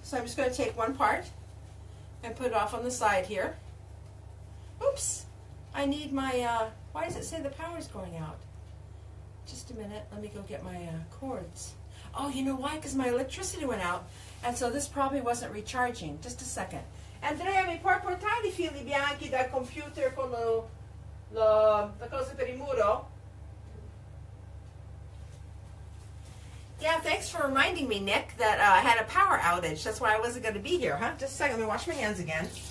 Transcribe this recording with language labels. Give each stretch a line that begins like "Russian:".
English: So I'm just going to take one part and put it off on the side here. Oops, I need my, why does it say the power's going out? Just a minute, let me go get my cords. Oh, you know why? Because my electricity went out, and so this probably wasn't recharging. Just a second.
Italian: Andrea, mi puoi portare I fili bianchi dal computer con la cosa per il muro?
English: Yeah, thanks for reminding me, Nick, that I had a power outage. That's why I wasn't going to be here, huh? Just a second, let me wash my hands again.